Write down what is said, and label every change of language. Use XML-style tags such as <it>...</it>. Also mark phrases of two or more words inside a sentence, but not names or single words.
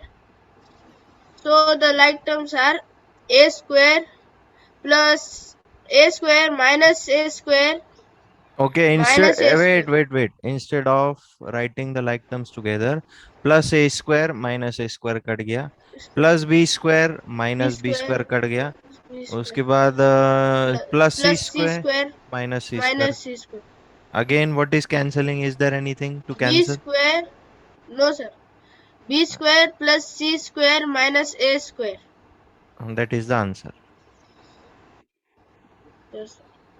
<en>So the like terms are a square plus a square minus a square Okay, instead, minus a square. wait. Instead of writing the like terms together, plus a square minus a square</en> <hi>कट गया,</hi> <en>plus b square b minus b square</en> <hi>square कट गया,</hi> <en>minus b square</en> <hi>उसके बाद</hi> <en>plus c plus c square square minus c square. minus c square. Again, what is cancelling? Is there anything to b cancel? square, no sir, b square plus c square minus a square. That is the answer. Yes, sir.</en>